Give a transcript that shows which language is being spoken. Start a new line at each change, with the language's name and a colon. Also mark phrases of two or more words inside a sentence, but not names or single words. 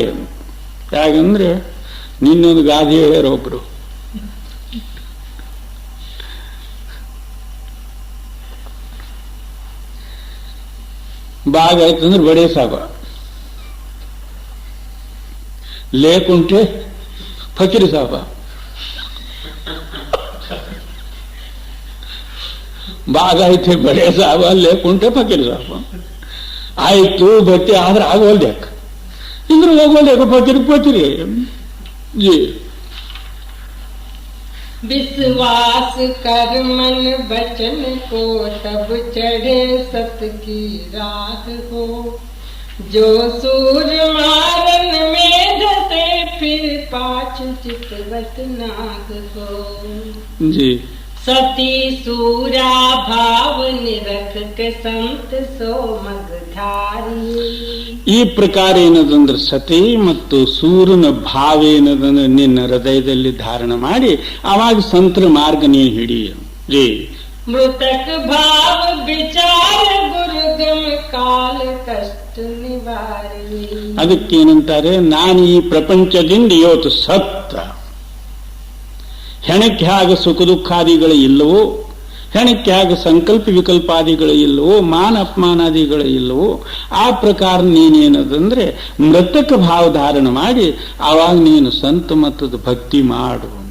Kannada: ಹೇಗಂದ್ರೆ ನಿನ್ನೊಂದು ಗಾದೆ ಹೇಳ್ಯಾರ ಒಬ್ರು, ಬಾಗ ಆಯ್ತಂದ್ರೆ ಬಡೇ ಸಾಬ, లేకుంటే ಫಕೀರ್ ಸಾಬ. ಬಾಗ ಐತೆ ಬಡೇ ಸಾಬ, లేకుంటే ಫಕೀರ್ ಸಾಬ. ಆಯ್ತು ಭಕ್ತಿ ಆದ್ರೆ ಆಗೋಲ್ದ್ಯಾಕ, ಇಂದ್ರೆ ಹೋಗೋಲ್ಯಾಕ ಫಕೀರ್ ಫಕೀರಿ. ಜಿ
Hindi: विश्वास कर मन बचन को तब चढ़े सत की राह को. जो सूर मारन में धसे फिर पाछ चितवत नाग को. जी सती सूरा भाव निरख के संत सो मगधारी.
Kannada: ಈ ಪ್ರಕಾರ ಏನದಂದ್ರೆ ಸತಿ ಮತ್ತು ಸೂರ್ಯನ ಭಾವ ಏನದಂದ್ರೆ ನಿನ್ನ ಹೃದಯದಲ್ಲಿ ಧಾರಣ ಮಾಡಿ ಆವಾಗ ಸಂತರ ಮಾರ್ಗ ನೀನು ಹಿಡಿಯ. ಜೈ
Hindi: मृतक भाव विचार गुरुगम काल कष्ट निवारी.
Kannada: ಅದಕ್ಕೇನಂತಾರೆ, ನಾನು ಈ ಪ್ರಪಂಚದಿಂದ ಇವತ್ತು ಸತ್ತ, ಹೆಣಕ್ಕೆ ಹಾಗೆ ಸುಖ ದುಃಖಾದಿಗಳು ಇಲ್ಲವೋ, ಹೆಣಕ್ಕೆ ಹಾಗೆ ಸಂಕಲ್ಪ ವಿಕಲ್ಪಾದಿಗಳು ಇಲ್ಲವೋ, ಮಾನ ಅಪಮಾನಾದಿಗಳು ಇಲ್ಲವೋ, ಆ ಪ್ರಕಾರ ನೀನೇನದಂದ್ರೆ ಮೃತಕ ಭಾವ ಧಾರಣ ಮಾಡಿ ಆವಾಗ ನೀನು ಸಂತ ಮತ್ತದ ಭಕ್ತಿ ಮಾಡು.